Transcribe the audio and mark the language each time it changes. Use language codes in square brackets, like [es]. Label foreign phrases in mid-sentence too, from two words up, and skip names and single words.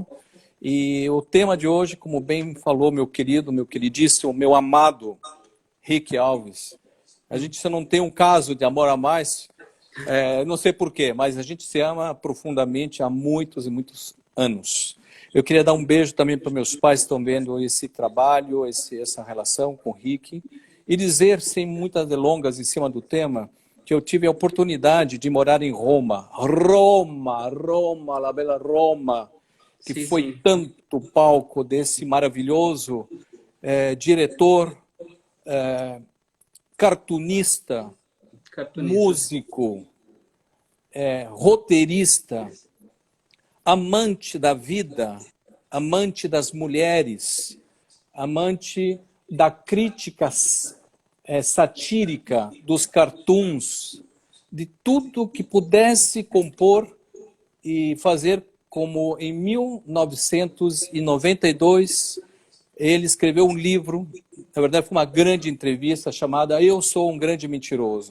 [pt] E o tema de hoje, como bem falou meu querido, meu queridíssimo, meu amado Rick Alves, a gente não tem um caso de amor a mais, não sei porquê, mas a gente se ama profundamente há muitos e muitos anos. Eu queria dar um beijo também para meus pais que estão vendo esse trabalho, essa relação com o Rick, e dizer, sem muitas delongas em cima do tema, que eu tive a oportunidade de morar em Roma. [it] Roma, la bella Roma, [pt] que Sim, foi sim. tanto palco desse maravilhoso diretor, cartunista, Cartunista. músico, roteirista, amante da vida, amante das mulheres, amante da crítica satírica, dos cartoons, de tudo que pudesse compor e fazer, como em 1992 ele escreveu um livro, na verdade foi uma grande entrevista chamada Eu Sou um Grande Mentiroso.